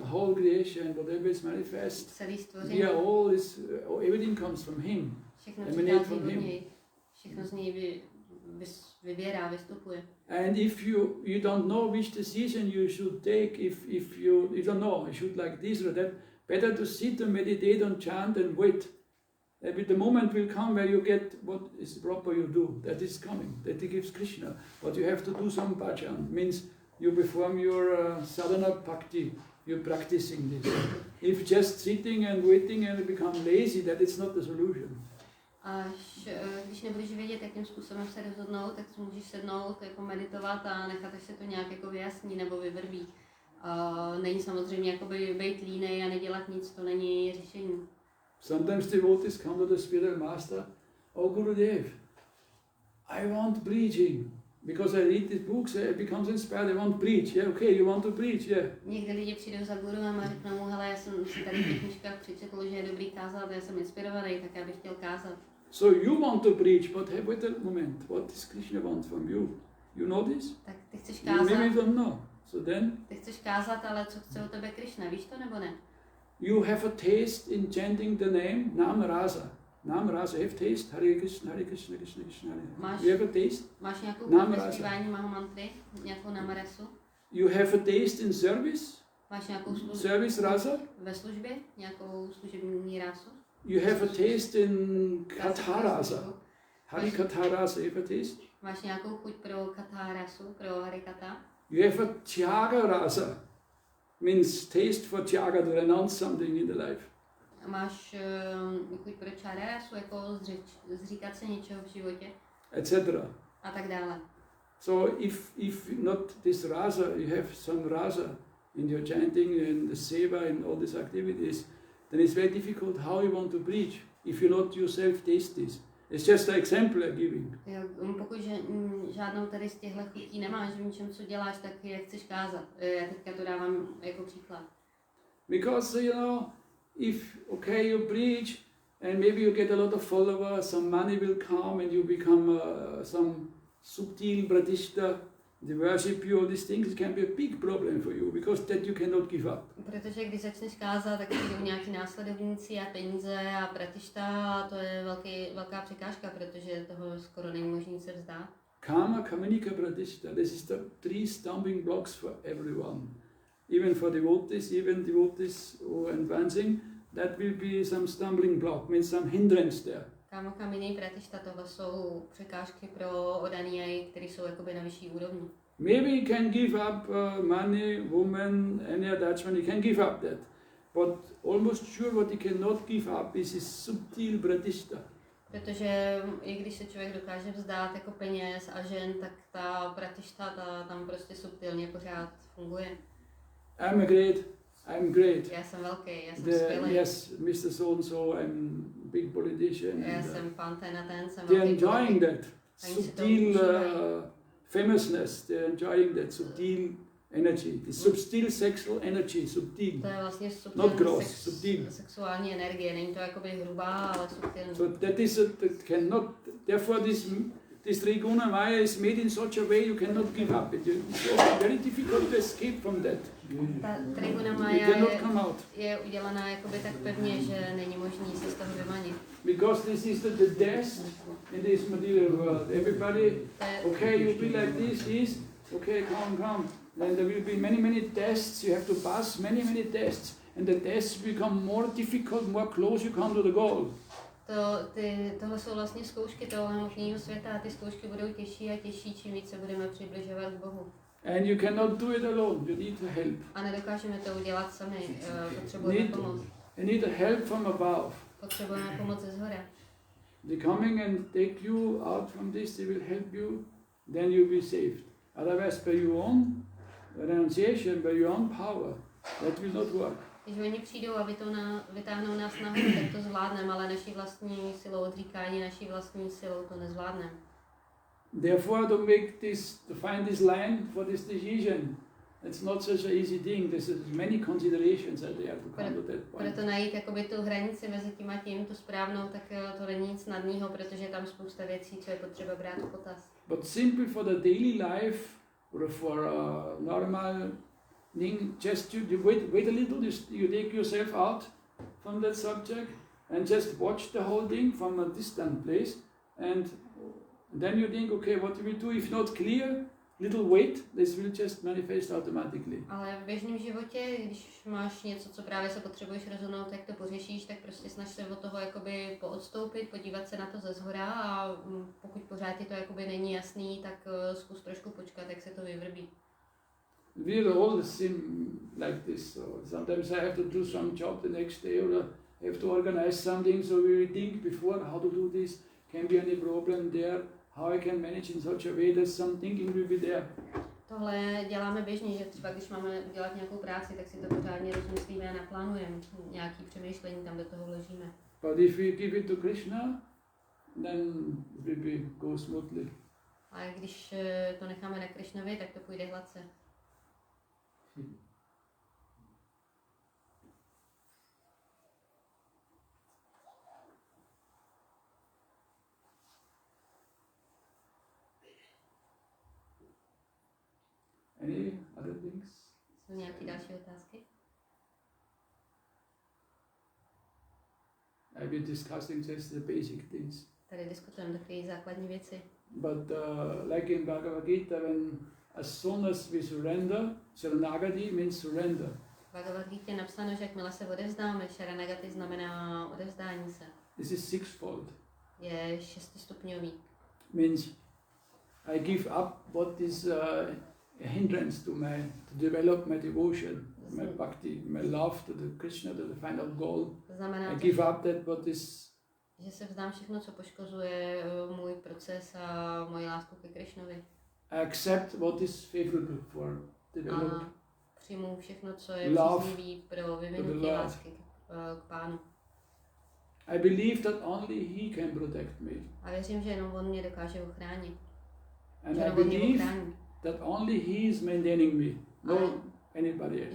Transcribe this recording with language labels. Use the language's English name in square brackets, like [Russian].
[English] The whole creation, whatever is manifest, [Czech] Celý stvoření. [English] we are all is, everything comes from Him. [Czech] Všechno [English] emanate [Czech] přichází [English] from [Czech] od [English] him. [Czech] něj. Všechno z něj vybírá, vystupuje. [English] And if you don't know which decision you should take, if you don't know, you should like this or that, better to sit and meditate and chant and wait. The moment will come where you get what is proper you do. That is coming. That gives Krishna. But you have to do some bhajan. Means you perform your sadhana bhakti. You're practicing this. If just sitting and waiting and become lazy, that is not the solution. [Czech] Až když nebudeš vědět, jakým způsobem se rozhodnout, tak si můžeš sednout, jako meditovat a nechat, až se to nějak jako vyjasní nebo vyvrbí. Není samozřejmě jako být línej a nedělat nic, to není řešení. [English] Sometimes devotees come to the spiritual master, oh Gurudev, I want preaching. Because I read these books, it becomes inspired, I want to preach. Yeah, okay, you want to preach, yeah. [Czech] Někdy lidi přijdou za guruem a řeknou mu, hele, já jsem si tady v těch knížkách přečetl, že je dobrý kázat, já jsem inspirovaný, tak já bych chtěl kázat. [English] So you want to preach, but hey, wait a moment, what does Krishna want from you? You know this? [Czech] Tak ty chceš [English] You maybe [Czech] kázat, [English] don't know. So then, [Czech] ty chceš kázat, ale co chce od tebe Krišna, víš to nebo ne? [English] you have a taste in chanting the name Nam Rasa. Nam Rasa, have taste, Hare Krishna, Hare Krishna, Krishna Krishna, Hare Hare. You have a taste? [Czech] Máš nějakou [English] Nam [Czech] chuť ve [English] rasa. [Czech] zpívání Mahamantry, nějakou namarasu? [English] You have a taste in service? [Czech] Máš nějakou [English] Service rasa? [Czech] ve službě, nějakou služební rásu? [English] You have a taste in Katha rasa? Hari Katha rasa, you have a taste? [Czech] Máš nějakou chuť pro katha rasu, pro harikata? [English] You have a Tyaga rasa, means taste for Tyaga, to renounce something in the life. [Czech] Máš chuť pro čára rasu, jako zříkat se něčeho v životě? [English] Etc. [Czech] A tak dále. [English] So if not this rasa, you have some rasa in your chanting and the seva and all these activities, then it's very difficult how you want to preach if you not yourself taste this. It's just an example I'm giving. [Czech] Jo, pokud žádnou tady z těchto chutí nemáš v ničem, co děláš, tak jak chceš kázat. Já teďka to dávám jako příklad. [English] Because, you know, if, okay, you preach and maybe you get a lot of followers, some money will come and you become some subtle pratishta, they worship you, all these things, it can be a big problem for you because that you cannot give up. [Czech] Protože když začneš kázat, tak přijdou nějaký následovníci a peníze a pratišta a to je velká překážka, protože toho skoro není možné se vzdát. [English] Karma, Kamanika, Pratishta, this is the 3 stumbling blocks for everyone. Even for devotees, who are advancing, that will be some stumbling block, means some hindrance there. [Czech] Kámo, kaminy, pratišta, tohle jsou překážky pro odaný, které jsou jakoby na vyšší úrovni. [English] Maybe he can give up money, woman, any attachment, he can give up that. But almost sure what he cannot give up is his subtle pratishta. [Czech] Protože i když se člověk dokáže vzdát jako peněz a žen, tak ta pratišta tam prostě subtilně pořád funguje. [English] I'm great. [Czech] Já jsem velký, já jsem skvělý. [English] Yes, Mr. So-and-so, I'm big politician. [Czech] Já jsem pan ten a ten, jsem [English] they're [Czech] velký [English] enjoying [Czech] politik. [English] that subtle famousness, they're enjoying that subtle energy. It's subtle sexual energy, subtil. [Czech] To je vlastně [English] Not gross, subtil. [Czech] sexuální energie, není to jakoby hrubá, ale subtilní. [English] So that cannot, therefore this Triguna Maya is made in such a way you cannot give up it. It's very difficult to escape from that. [Czech] Ta Triguna [English] You [Czech] Maya [English] cannot come out. [Czech] je udělaná jakoby tak pevně, že není možný se z toho vymanit. [English] Because this is the test in this material world. Everybody, okay, you be like this, okay, come. Then there will be many tests, you have to pass many tests. And the tests become more difficult, more close you come to the goal. [Czech] Tohle jsou vlastně zkoušky toho hmotného světa a ty zkoušky budou těžší a těžší, čím více budeme přibližovat k Bohu. [English] And you cannot do it alone, you need help. [Czech] A nedokážeme to udělat sami, potřebujeme pomoc. [English] You need help from above. [Czech] Potřebujeme pomoc ze zhora. [English] They coming and take you out from this, they will help you, then you'll be saved. Otherwise, by your own renunciation, by your own power, that will not work. [Czech] Když oni přijdou a vytáhnou nás nahoru, tak to zvládneme, ale naší vlastní silou odříkání, naší vlastní silou to nezvládneme. [English] Therefore, to find this line for this decision, it's not such an easy thing. There's many considerations that they have to come to that point. [Czech] Proto najít jakoby tu hranici mezi tím a tím, tu správnou, tak to není nic snadného, protože je tam spousta věcí, co je potřeba brát v potaz. [English] But simply for the daily life, or for a normal thing, just you wait a little, you take yourself out from that subject and just watch the whole thing from a distant place, and then you think, okay, what do we do? If not clear, little wait, this will just manifest automatically. [Czech] Ale v běžném životě, když máš něco, co právě se potřebuješ rozhodnout, jak to pořešíš, tak prostě snaž se od toho jakoby poodstoupit, podívat se na to ze zhora a pokud pořád ti to jakoby není jasný, tak zkus trošku počkat, jak se to vyvrbí. [English] We're all like this. So sometimes I have to do some job the next day, or I have to organize something, so we think before how to do this, can be any problem there, how I can manage in such a way that some thinking will be there. [Czech] Tohle děláme běžně, že třeba když máme dělat nějakou práci, tak si to pořádně rozmyslíme a naplánujeme. Nějaký přemýšlení tam do toho vložíme. [English] But if we give it to Krishna, then it will go smoothly. [Czech] A když to necháme na Krišnovi, tak to půjde hladce. [English] Any other things? [Czech] Jsou nějaké další otázky? [English] I've been discussing just the basic things. [Czech] Tady diskutujeme takové základní věci. [English] But like in Bhagavad Gita, when as soon as we surrender, Sharanagati means surrender. [Czech] V Bhagavad Gita je napsáno, že jakmile se odevzdáme, Sharanagati znamená odevzdání se. [English] This is sixfold. [Czech] Je 6stupňový. [English] Means I give up what is a hindrance to develop my devotion, my bhakti, my love to the Krishna, to the final goal. [Czech] To znamená, [English] I give up that what is. [Czech] Že se vzdám všechno, co poškozuje můj proces a moji lásku ke Krišnovi. [English] I accept what is favorable for develop. [Czech] A přijmu všechno, co je příznivý pro vyvinutí lásky k Pánu. [English] I believe that only He can protect me. [Czech] A věřím, že jenom On mě dokáže ochránit. [English] And I believe that only He is maintaining me, no anybody else.